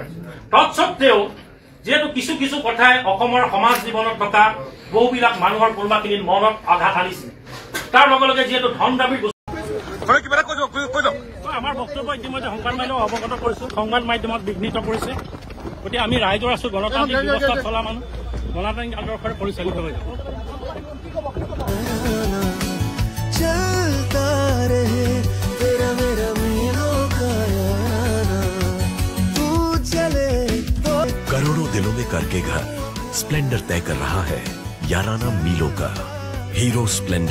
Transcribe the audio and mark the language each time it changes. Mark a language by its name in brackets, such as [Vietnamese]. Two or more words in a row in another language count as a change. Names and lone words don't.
[Assamese] তৎসত্বেও যিহেতু কিছু কিছু কথাই অসমৰ সমাজ জীৱনত থকা বহুবিলাক মানুহৰ কোনোবাখিনিত মনত আঘাত আনিছে, তাৰ লগে লগে যিহেতু ধন দাবীৰ আমাৰ বক্তব্য ইতিমধ্যে সংবাদ মাধ্যমক অৱগত কৰিছো, সংবাদ মাধ্যমত বিঘ্নিত কৰিছে। গতিকে আমি ৰাইজৰ আছো, গণতান্ত্ৰিক ব্যৱস্থাত চলা মানুহ, গণতান্ত্ৰিক আদৰ্শৰে পৰিচালিত হৈ যাব। [Hindi] करोड़ों दिलों में करके घर स्प्लेंडर तय कर रहा है याराना मीलों का।